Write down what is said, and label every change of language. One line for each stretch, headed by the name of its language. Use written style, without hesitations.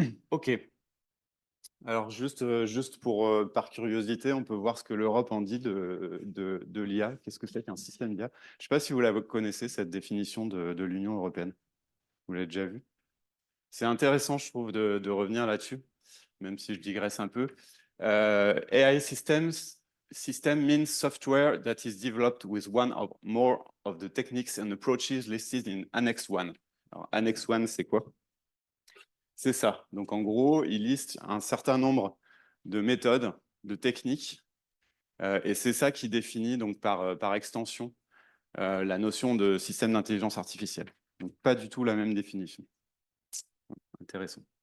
French: OK. Alors, juste pour, par curiosité, on peut voir ce que l'Europe en dit de l'IA. Qu'est-ce que c'est qu'un système d'IA? Je ne sais pas si vous la connaissez, cette définition de l'Union européenne. Vous l'avez déjà vu? C'est intéressant, je trouve, de revenir là-dessus, même si je digresse un peu.
English: AI system means software that is developed with one or more of the techniques and approaches listed in Annex 1.
French: Alors, Annex 1, c'est quoi? C'est ça. Donc, en gros, il liste un certain nombre de méthodes, de techniques, et c'est ça qui définit, donc, par extension, la notion de système d'intelligence artificielle. Donc, pas du tout la même définition. Intéressant.